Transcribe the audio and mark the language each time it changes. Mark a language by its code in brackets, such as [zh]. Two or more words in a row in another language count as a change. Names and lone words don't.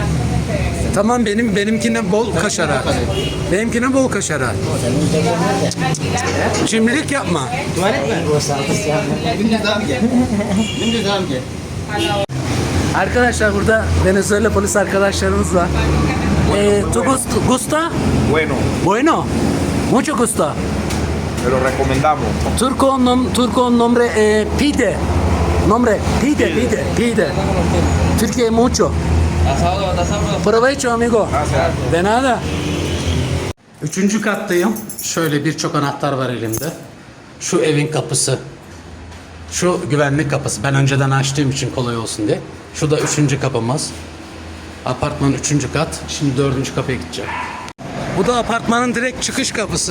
[tr] Tamam benimkine bol kaşara. Benimkine bol kaşara. Cimrilik yapma. Tuvalet mi? Gündüz daha mı gel? Gündüz daha mı gel? Arkadaşlar burada Venezuela polis arkadaşlarımız var. [es] ¿Tú gusta? Bueno, Bueno. Mucho gusto. te lo recomendamos. Turco nombre pide. Nombre pide. Türkiye mucho. Provecho amigo. De nada. [tr] Üçüncü kattayım. Şöyle birçok anahtar var elimde. Şu evin kapısı. Şu güvenlik kapısı. Ben önceden açtığım için kolay olsun diye. Şu da üçüncü kapımız. Apartmanın üçüncü kat. Şimdi dördüncü kapıya gideceğim. Bu da apartmanın direkt çıkış kapısı.